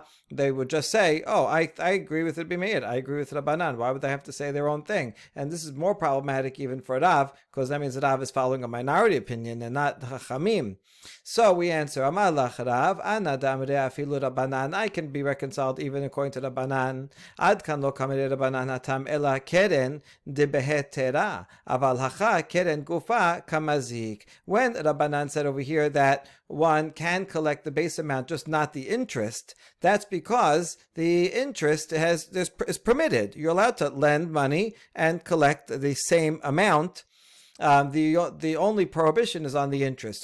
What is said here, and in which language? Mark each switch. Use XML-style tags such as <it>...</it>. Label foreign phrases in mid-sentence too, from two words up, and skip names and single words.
<en>They would just say, "Oh, I agree with Rabbi Meir. I agree with Rabbanan." Why would they have to say their own thing? And this is more problematic even for Rav, because that means that Rav is following a minority opinion and not Chachamim. So we answer,</en> <arc>אמר לך רב, אנא דאמרי אפילו רבנן.</arc> <en>I can be reconciled even according to Rabbanan.</en> <arc>עד כאן לא קאמרי רבנן התם אלא קרן דבהיתרא, אבל הכא קרן גופה קמזיק.</arc> <en>When Rabbanan said over here that one can collect the base amount, just not the interest, that's because the interest is permitted. You're allowed to lend money and collect the same amount. The only prohibition is on the interest.</en>